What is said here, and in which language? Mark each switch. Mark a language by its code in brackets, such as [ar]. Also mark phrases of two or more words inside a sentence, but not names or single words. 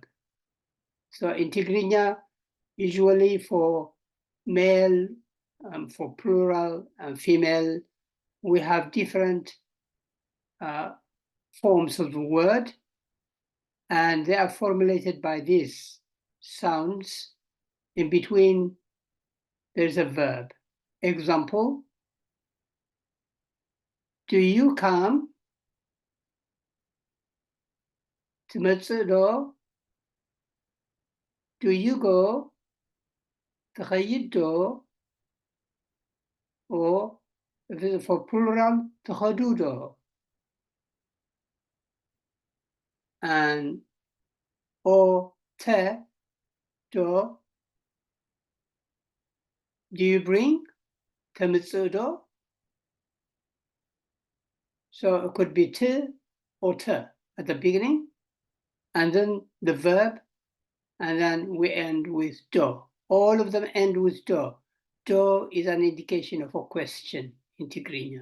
[en] So in Tigrinya, usually for male, for plural and female, we have different forms of the word, and they are formulated by these sounds. In between, there's a verb. Example, do you come? [ti] ትመጽእ ዶ? [en] Do you go? [ti] ትኸይድ ዶ? [en] Or for plural, [ti] ትኸዱ ዶ? [en] And or te do? Do you bring? [ti] ተምጽእ ዶ? [en] So it could be te or te at the beginning, and then the verb, and then we end with do. All of them end with do. Do is an indication of a question in Tigrinya.